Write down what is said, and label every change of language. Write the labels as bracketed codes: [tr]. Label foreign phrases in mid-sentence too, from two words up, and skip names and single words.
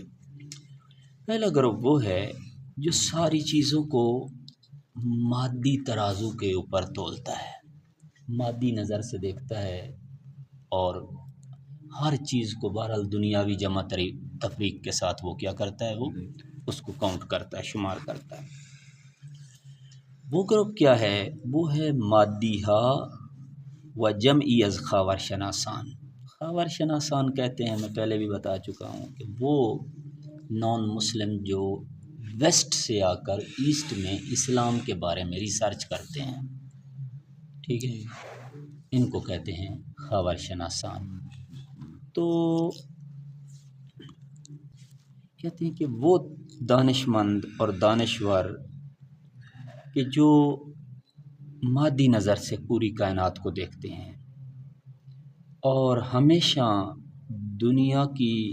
[ur] پہلا گروپ وہ ہے جو ساری چیزوں کو مادی ترازو کے اوپر تولتا ہے، مادی نظر سے دیکھتا ہے اور ہر چیز کو بہرحال دنیاوی جمع تفریق کے ساتھ وہ کیا کرتا ہے، وہ اس کو کاؤنٹ کرتا ہے، شمار کرتا ہے۔ وہ گروپ کیا ہے؟ وہ ہے [fa] مادیہ و جمعی از خاور شناسان۔ خاور شناسان [ur] کہتے ہیں، میں پہلے بھی بتا چکا ہوں کہ وہ [en] non Muslim [ur] جو ویسٹ سے آ کر ایسٹ میں اسلام کے بارے میں ریسرچ کرتے ہیں، ٹھیک ہے، ان کو کہتے ہیں [fa] خاور شناسان۔ [ur] تو کہتے ہیں کہ وہ دانش مند اور دانشور کہ جو مادی نظر سے پوری کائنات کو دیکھتے ہیں اور ہمیشہ دنیا کی